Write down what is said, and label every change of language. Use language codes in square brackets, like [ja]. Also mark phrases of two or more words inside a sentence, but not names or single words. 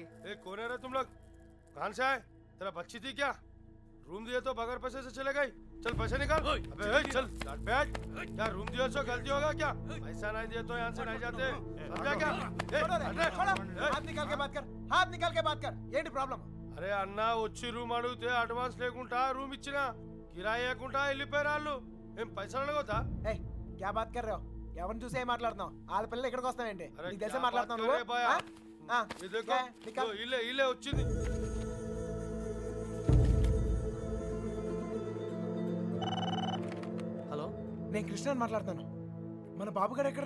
[hi] कौन है रे तुम लोग? कहाँ से आए? तेरा बच्ची थी क्या? रूम दिए तो बगैर पैसे से चले गई? चल पैसे निकाल। अबे चल बैठ। क्या रूम दिया सो गलती होगा क्या? पैसा नहीं दिए तो यहाँ से नहीं जाते। समझा क्या? हाथ निकाल के बात कर. हाथ निकाल के बात कर. [te] ఏంటి ప్రాబ్లం? అరే అన్న, వచ్చి రూమ్ అడిగితే అడ్వాన్స్ లేకుండా రూమ్ ఇచ్చినా కిరాయి లేకుండా వెళ్ళిపోయారు వాళ్ళు. ఏం పైసలు అడగొద్దా? [hi] क्या बात कर रहे हो? [te] ఎవరిని చూసి ఏం మాట్లాడుతున్నావు? వాళ్ళ పిల్లలు ఇక్కడికి వస్తాయండి. నీకు తెలిసే మాట్లాడుతున్నావు నువ్వు? ఇల్లే వచ్చింది. హలో, నేను కృష్ణని మాట్లాడుతాను. మన బాబు గారు ఎక్కడరా?